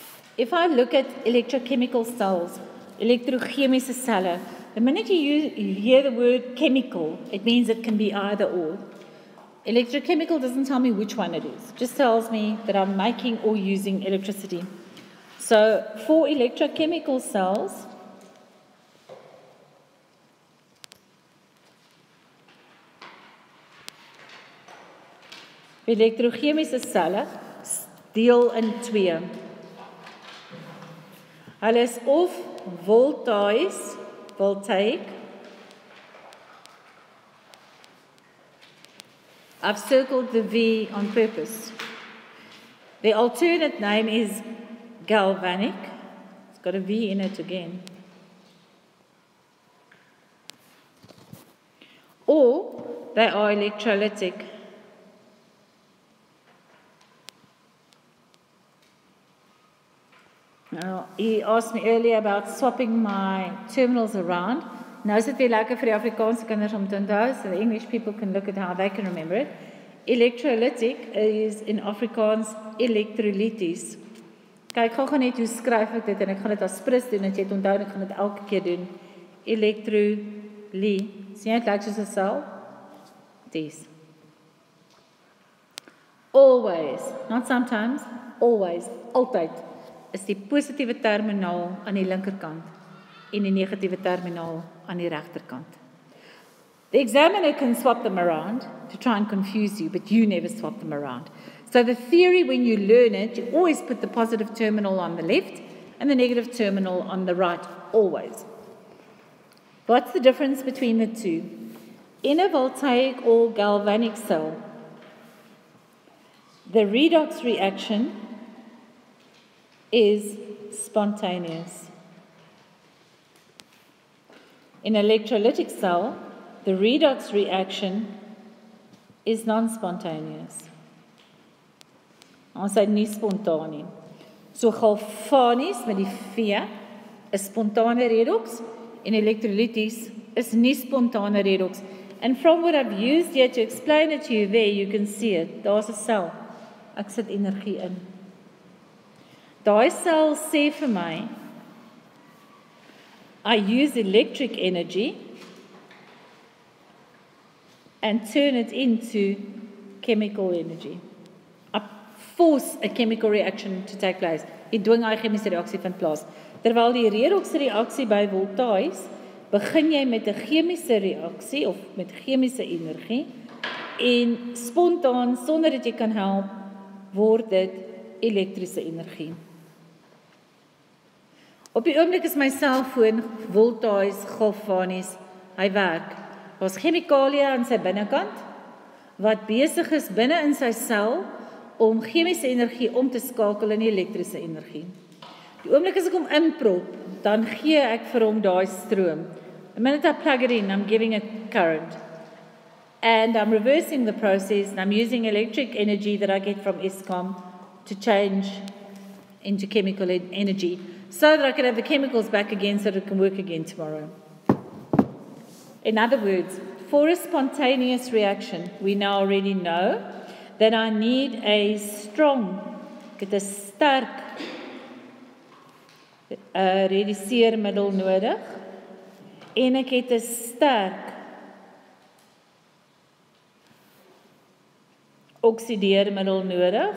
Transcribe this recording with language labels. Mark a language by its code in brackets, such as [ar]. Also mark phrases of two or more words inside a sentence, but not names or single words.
[en] If I look at electrochemical cells, [af] electrochemische cellen, [en] the minute you hear the word chemical, it means it can be either or. Electrochemical doesn't tell me which one it is. It just tells me that I'm making or using electricity. So for electrochemical cells, [af] elektrochemische cellen deel in twee. Hulle is of voltaic. [en] I've circled the V on purpose. The alternate name is galvanic. It's got a V in it again. Or they are electrolytic. Now, he asked me earlier about swapping my terminals around. [af] Nou is dit weer lekker vir die Afrikaanse kinders om te onthou, [en] so the English people can look at how they can remember it. Electrolytic is in Afrikaans elektrolyties. [af] Kyk, ek gaan net hoe skryf ek dit en ek gaan dit as prins doen, dat jy het onthou, ek gaan dit elke keer doen. Elektroly. Sien jy het lyk soos 'n sel? Dis. [en] Always, not sometimes, always, [af] altyd, is die positiewe terminaal aan die linkerkant en die negatiewe terminaal aan die regterkant. [en] The examiner can swap them around to try and confuse you, but you never swap them around. So the theory, when you learn it, you always put the positive terminal on the left and the negative terminal on the right, always. What's the difference between the two? In a voltaic or galvanic cell, the redox reaction is spontaneous. In an electrolytic cell, the redox reaction is non-spontaneous. [af] Ons sê nie spontaan nie. So galvanies met die V is spontane redox en elektrolyties is nie spontane redox. [en] And from what I've used here to explain it to you there, you can see it. [af] Daar's 'n sel. Ek sit energie in. Daai sel sê vir my, [en] I use electric energy and turn it into chemical energy. I force a chemical reaction to take place. [af] Ek dwing 'n chemiese reaksie vind plaas. Terwyl die redox reaksie by voltaïs, begin jy met 'n chemiese reaksie of met chemiese energie en spontaan sonder dat jy kan help word dit elektriese energie. Op die oomblik is my selfoon voltaïs, galvanies, hy werk. Daar's chemikalie aan sy binnekant wat besig is binne in sy sel om chemiese energie om te skakel in elektriese energie. Die oomblik as ek hom inprop, dan gee ek vir hom daai stroom. [en] The minute I plug it in, I'm giving it current. And I'm reversing the process and I'm using electric energy that I get from Eskom to change into chemical energy so that I can have the chemicals back again so that it can work again tomorrow. In other words, for a spontaneous reaction, we now already know that I need a [af] sterk reduceermiddel nodig en ek het 'n sterk oksideermiddel nodig.